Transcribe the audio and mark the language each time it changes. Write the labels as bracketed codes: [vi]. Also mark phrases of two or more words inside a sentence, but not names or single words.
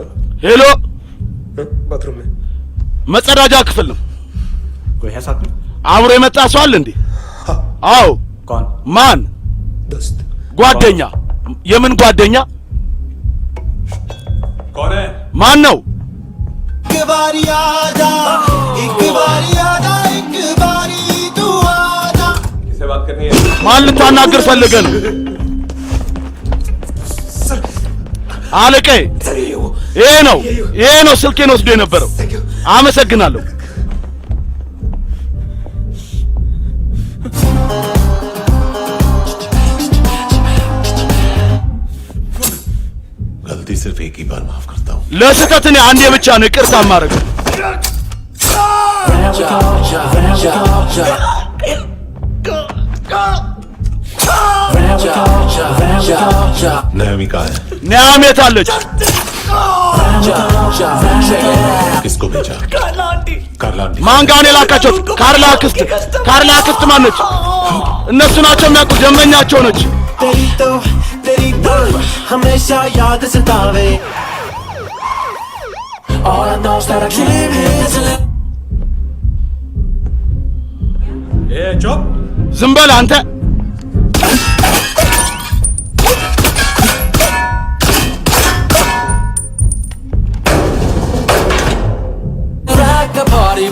[am] ሄሎ [hi] बाथरूम में [am] መጸዳጃ ክፍል ነው [hi] कोई है साथ में [am] አብሮ የመጣ ሰው አለ እንዴ አዎ [hi] कौन [am] ማን [hi] दोस्त [am] ጓደኛ የምን ጓደኛ [hi] कौन है [am] ማን ነው [hi] एक बारी आजा एक बारी आजा एक बारी तू आजा किससे बात करनी है [am] ማን ልታናግር ፈልገ ነው አለቀ ይሄ ነው ስልኬን ወስዶ የነበረው አመሰግናለሁ [hi] गलती सिर्फ एक ही बार माफ करता हूँ [am] ለስህተት እኔ አንዴ ብቻ ነው ይቅርታ ማድረግ [hi] नयमी कहाँ है [am] ኒያም የት አለች [hi] किसको भेजा कार्ला आंटी [am] ማን ጋር ነው የላካቸው ካርላ አክስት ማነች እነሱ ናቸው የሚያውቁ ደንበኛቸው ነች [hi] तेरी तो हमेशा याद सतावे [en] All I know is that I dream is [hi] ए चुप [am] ዝም በል አንተ [en] rock the party